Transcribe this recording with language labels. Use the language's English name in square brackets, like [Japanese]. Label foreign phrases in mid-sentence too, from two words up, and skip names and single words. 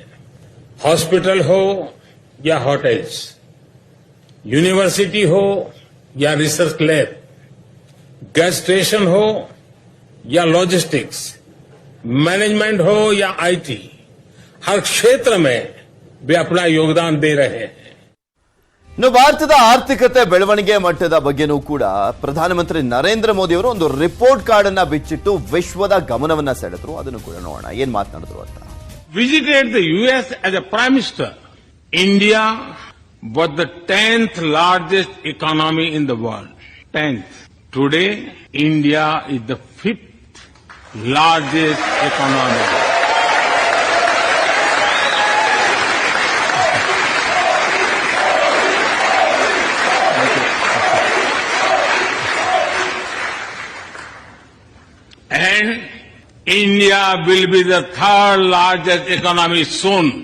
[Hindi] हॉस्पिटल हो या होटल्स, यूनिवर्सिटी हो या [English] research lab, gas station [Hindi] हो या लॉजिस्टिक्स, मैनेजमेंट हो या आईटी, हर क्षेत्र में वे अपना योगदान दे रहे हैं. [Kannada] ಇನ್ನು ಭಾರತದ ಆರ್ಥಿಕತೆ ಬೆಳವಣಿಗೆ ಮಟ್ಟದ ಬಗ್ಗೆನೂ ಕೂಡ ಪ್ರಧಾನಮಂತ್ರಿ ನರೇಂದ್ರ ಮೋದಿ ಅವರು ಒಂದು [English] report card [Kannada] ಅನ್ನ ಬಿಚ್ಚಿಟ್ಟು ವಿಶ್ವದ ಗಮನವನ್ನ ಸೆಳೆದ್ರು. ಅದನ್ನು ಕೂಡ ನೋಡೋಣ ಏನ್ ಮಾತನಾಡಿದ್ರು ಅಂತ. [English] Visited the US as a Prime Minister. India was the 10th largest economy in the world. 10th. Today, India is the 5th largest economy. And India will be the 3rd largest economy soon.